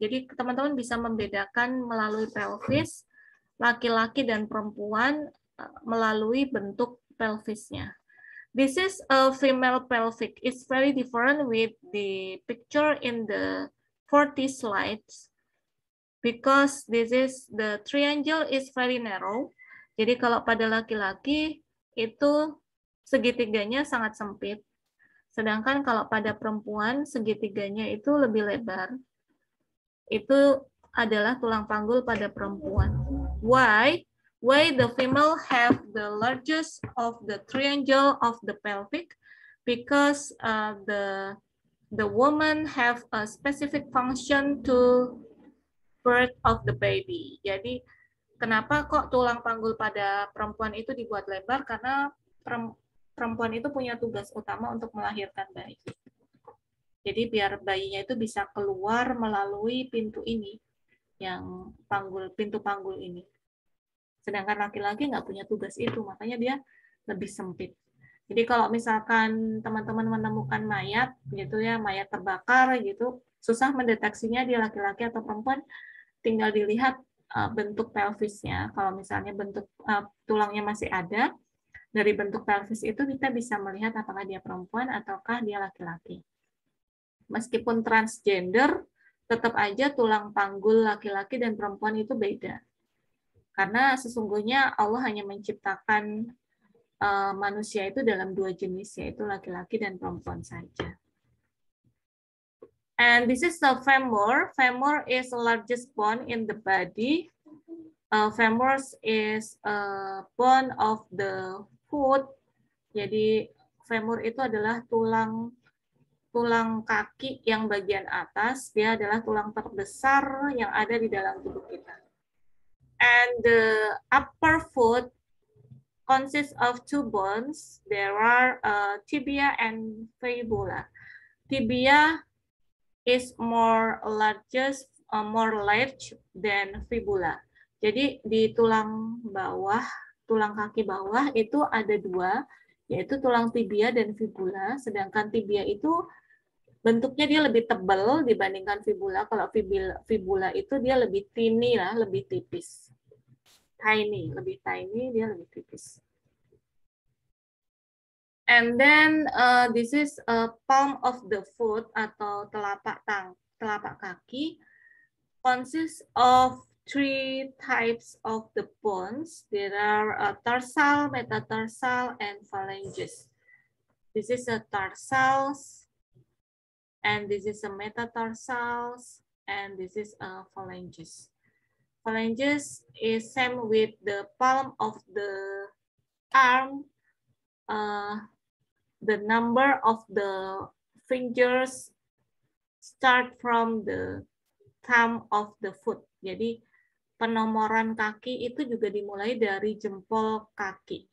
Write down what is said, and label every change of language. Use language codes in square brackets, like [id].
[id] Jadi teman-teman bisa membedakan melalui pelvis laki-laki dan perempuan melalui bentuk pelvisnya. [en] This is a female pelvic. It's very different with the picture in the 40 slides because this is the triangle is very narrow. Jadi kalau pada laki-laki itu segitiganya sangat sempit. Sedangkan kalau pada perempuan segitiganya itu lebih lebar. Itu adalah tulang panggul pada perempuan. Why? Why the female have the largest of the triangle of the pelvic? Because the woman have a specific function to birth of the baby. [id] Jadi kenapa kok tulang panggul pada perempuan itu dibuat lebar? Karena perempuan itu punya tugas utama untuk melahirkan bayi. Jadi biar bayinya itu bisa keluar melalui pintu ini, yang pintu panggul ini. Sedangkan laki-laki nggak punya tugas itu, makanya dia lebih sempit. Jadi kalau misalkan teman-teman menemukan mayat, gitu ya, mayat terbakar gitu, susah mendeteksinya dia laki-laki atau perempuan, tinggal dilihat bentuk pelvisnya. Kalau misalnya bentuk tulangnya masih ada, dari bentuk pelvis itu kita bisa melihat apakah dia perempuan ataukah dia laki-laki. Meskipun transgender, tetap aja tulang panggul laki-laki dan perempuan itu beda. Karena sesungguhnya Allah hanya menciptakan manusia itu dalam 2 jenis, yaitu laki-laki dan perempuan saja. [en] And this is the femur. Femur is the largest bone in the body. Femur is a bone of the foot. [id] Jadi femur itu adalah tulang kaki yang bagian atas. Dia adalah tulang terbesar yang ada di dalam tubuh kita. [en] And the upper foot consists of 2 bones. There are tibia and fibula. Tibia is more large than fibula. [id] Jadi di tulang kaki bawah itu ada 2, yaitu tulang tibia dan fibula. Sedangkan tibia itu bentuknya dia lebih tebal dibandingkan fibula. Kalau fibula itu dia lebih tiny lah, lebih tipis. Lebih tiny, dia lebih tipis. [en] And then this is a palm of the foot [id] atau telapak kaki [en] consists of 3 types of the bones. There are tarsal, metatarsal, and phalanges. This is a tarsals, and this is a metatarsals, and this is a phalanges. Phalanges is same with the palm of the arm. The number of the fingers start from the thumb of the foot. [id] Jadi penomoran kaki itu juga dimulai dari jempol kaki.